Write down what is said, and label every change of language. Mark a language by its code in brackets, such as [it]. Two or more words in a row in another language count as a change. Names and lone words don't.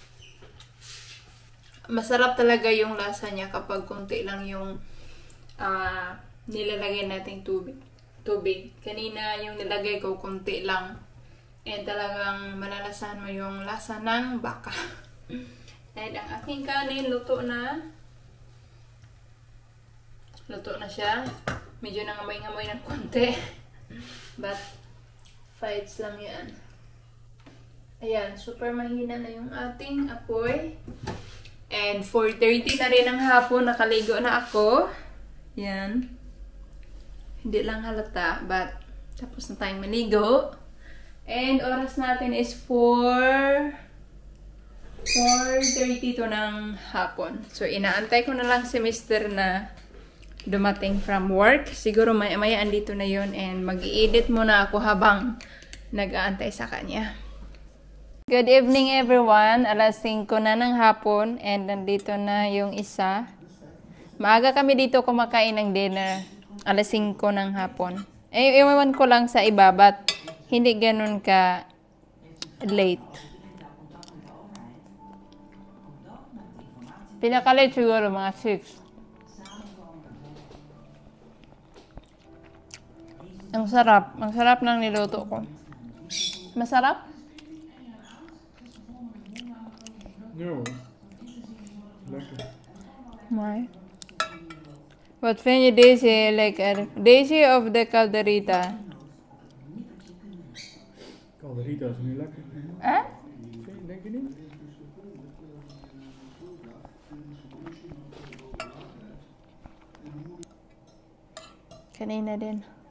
[tl] Masarap talaga yung lasa niya kapag konti lang yung nilalagay nating tubig. Kanina yung nilagay ko konti lang. And talagang malalasahan mo yung lasa ng baka. And ang aking kanin, luto na. Luto na siya. Medyo nangamoy-ngamoy ng konti. But, fights lang yan. Ayan, super mahina na yung ating apoy. And 4:30 na rin ang hapon, nakaligo na ako. Yan. Hindi lang halata, but tapos na tayong maligo. And oras natin is 4:32 ng hapon. So, inaantay ko na lang si Mr. na dumating [en] from work. [tl] Siguro maya-maya andito na yun, and mag-i-edit muna ako habang nag-aantay sa kanya. [en] Good evening everyone. [tl] Alas 5 na ng hapon and nandito na yung isa. Maaga kami dito kumakain ng dinner. Alas 5 ng hapon. Iwan ko lang sa iba, but hindi ganun ka late. Pinaka-late siguro mga 6. Ang sarap. Ang sarap ng niluto ko. Masarap? [en] No. [nl] Lekker. Why? Wat vind je deze lekker? Deze of de calderita? Calderita is niet lekker. Denk je niet? [tl] Kanina din.